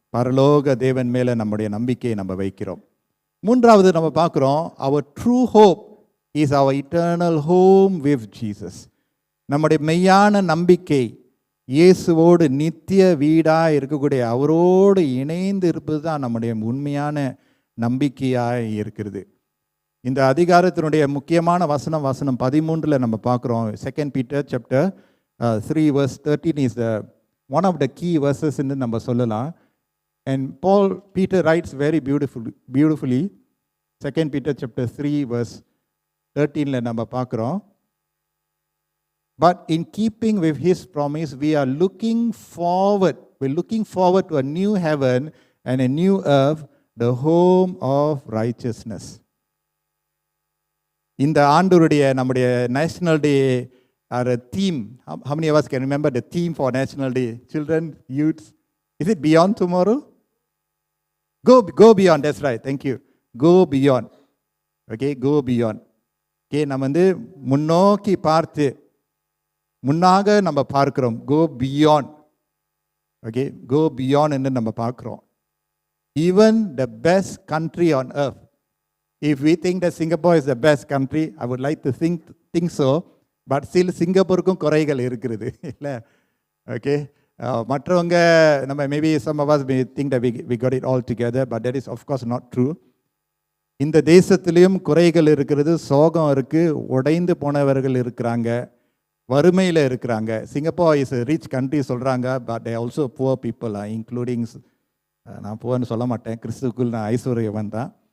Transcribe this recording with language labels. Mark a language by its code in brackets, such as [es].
[ta] பரலோக தேவன் மேலே நம்முடைய நம்பிக்கையை நம்ம வைக்கிறோம். மூன்றாவது நம்ம பார்க்குறோம், [en] our true hope is our eternal home with Jesus. [ta] நம்முடைய மெய்யான நம்பிக்கை இயேசுவோடு நித்திய வீடாக இருக்கக்கூடிய அவரோடு இணைந்து இருப்பது தான் நம்முடைய உண்மையான நம்பிக்கையாக இருக்கிறது. இந்த அதிகாரத்தினுடைய முக்கியமான வசனம் 13 நம்ம பார்க்குறோம். [en] 2 Peter chapter 3 verse 13 is one of the key verses [ta] என்று நம்ம சொல்லலாம். [en] And Peter writes very beautifully. 2 Peter chapter 3 verse 13 [ta] நம்ம பார்க்குறோம். [en] But in keeping with his promise, we're looking forward to a new heaven and a new earth, the home of righteousness. [ta] இந்த ஆண்டுடைய நம்முடைய national day [en] our theme, how many of us can remember the theme for National Day? Children, youths, is it beyond tomorrow? Go beyond, that's right, thank you. Go beyond. Okay, go beyond. [ta] Okay, நம்ம முன்னோக்கி பார்த்து முன்னாக நம்ம பார்க்கிறோம். [en] Go beyond. Okay, go beyond [ta] என்று நம்ம பார்க்கிறோம். [en] Even the best country on earth, if we think that Singapore is the best country, I would like to think so, but still [ta] சிங்கப்பூருக்கும் குறைகள் இருக்கிறது இல்லை? ஓகே, மற்றவங்க நம்ம [en] maybe some of us may think that we got it all together, but that is of course not true. [ta] இந்த தேசத்திலையும் குறைகள் இருக்கிறது, சோகம் இருக்குது, உடைந்து போனவர்கள் இருக்கிறாங்க, வறுமையில் இருக்கிறாங்க. சிங்கப்பூர் [en] is rich country [ta] சொல்கிறாங்க, [en] but they also poor people, including, [ta] நான் புவர்னு சொல்ல மாட்டேன், கிறிஸ்துக்குள் நான் ஐஸ்வர்யவன் தான்.